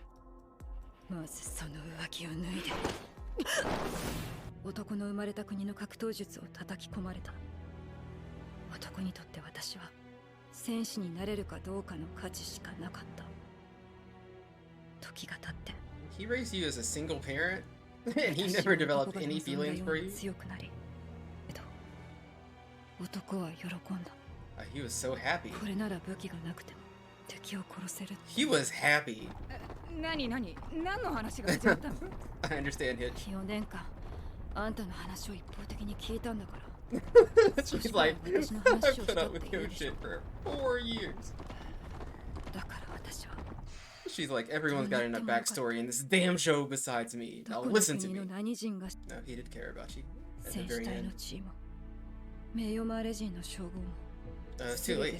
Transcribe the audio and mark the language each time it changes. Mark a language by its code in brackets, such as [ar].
[ja] "まずその浮気を脱いで男の生まれた国の格闘術を叩き込まれた。男にとって私は戦士になれるかどうかの価値しかなかった。時が経って [en] He raised you as a single parent? And he never developed any feelings for you? [ja] 強くなり、男は喜んだ。 [en] He was so happy. [ja] これなら武器がなくても敵を殺せる。 [en] He was happy. [ja] 何の話が始まったの？ [en] I understand it. [ja] 4年間あんたの話を一方的に聞いたんだから。 [en] She's like, I put up with your shit for 4 years. [ja] だから私は [en] She's like, everyone's got enough backstory in this damn show besides me. Now listen to me. No, he did care about you at the very end. It's too late.